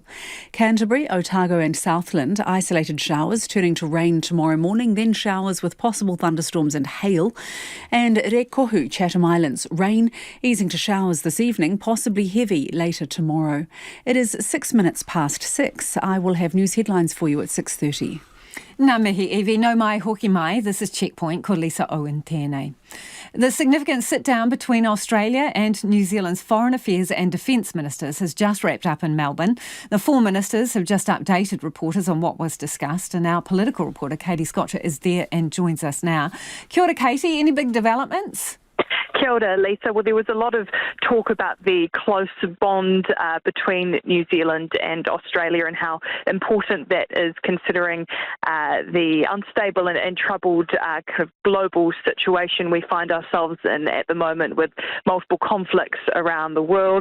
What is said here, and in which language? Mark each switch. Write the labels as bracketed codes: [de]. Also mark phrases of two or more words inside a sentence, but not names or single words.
[en] Canterbury, Otago and Southland, isolated showers turning to rain tomorrow morning, then showers with possible thunderstorms and hail. And Rekohu, Chatham Islands, rain easing to showers this evening, possibly heavy later tomorrow. It is 6 minutes past 6. I will have news headlines for you at 6:30. [mi] Nā mihi Evie, no mai hoki mai. [en] This is Checkpoint, [mi] ko Lisa Owen tēnei. [en] The significant sit-down between Australia and New Zealand's Foreign Affairs and Defence Ministers has just wrapped up in Melbourne. The four ministers have just updated reporters on what was discussed, and our political reporter Katie Scotcher is there and joins us now. [mi] Kia ora, [en] Katie. Any big developments? [mi] Kia ora, Lisa. [en] Well, there was a lot of talk about the close bond between New Zealand and Australia and how important that is, considering the unstable and troubled kind of global situation we find ourselves in at the moment, with multiple conflicts around the world.